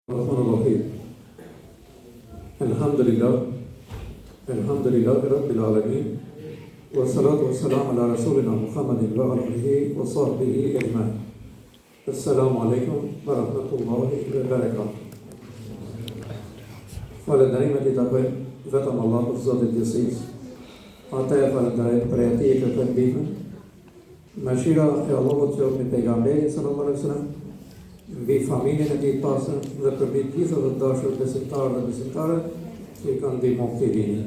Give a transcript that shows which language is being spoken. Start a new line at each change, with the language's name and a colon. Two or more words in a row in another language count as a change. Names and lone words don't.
Arabic: الحمد لله رب العالمين والصلاة والسلام على رسولنا محمد وعلى آله وصحبه أجمعين. السلام عليكم ورحمة الله وبركاته.
Albanian: Falënderimet I takojnë vetëm Allahut Zotit Gjithësisë. Ata e falënderojnë për atij që kërkon ndihmën. Mëshira e Allahut qoftë me pejgamberin
Arabic: صلى الله عليه وسلم,
Albanian: mbi familjen e tij të pasër dhe për mbi gjithë të dashur besimtarë dhe besimtare që I kanë ndihmuar këtij dini.